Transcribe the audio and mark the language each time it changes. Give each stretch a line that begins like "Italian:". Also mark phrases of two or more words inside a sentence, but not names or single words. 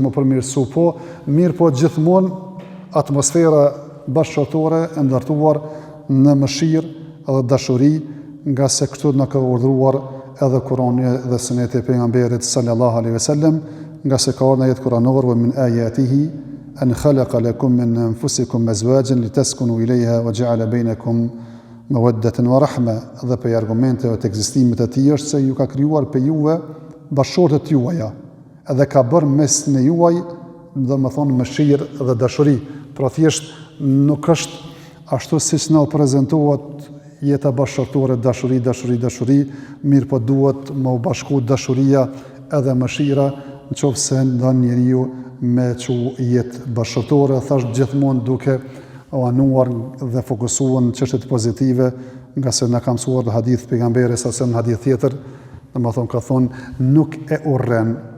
Albanian: mu përmirësu, po mirë po gjithmonë atmosfera bashkëtorë e ndërtuar në mëshirë edhe dashuri, nga se kështu na ka urdhëruar edhe Kurani dhe Suneti e pejgamberit
Arabic: صلى الله عليه وسلم,
Albanian: nga se ka ardhur në jetë kuranore
Arabic: من آياته أن خلق لكم من أنفسكم أزواجا لتسكنوا إليها وجعل بينكم مودة ورحمة,
Albanian: dhe për argumenteve të ekzistimit të tij është se ju ka krijuar për juve bashkëshortet juaja, edhe ka bërë mes në juaj domethënë mëshirë dhe dashuri. Pra thjesht nuk është ashtu siç na prezantohet jeta bashkëtorë, dashuri, mirë po duhet më u bashku dashuria edhe mëshira, nëse ndon njeriu me çu jetë bashkëtorë, thash gjithmonë duke o anuar dhe fokusuar në çështjet pozitive, nga se na ka mësuar në hadith pejgamberi sa në hadith tjetër, domethënë ka thonë nuk e urren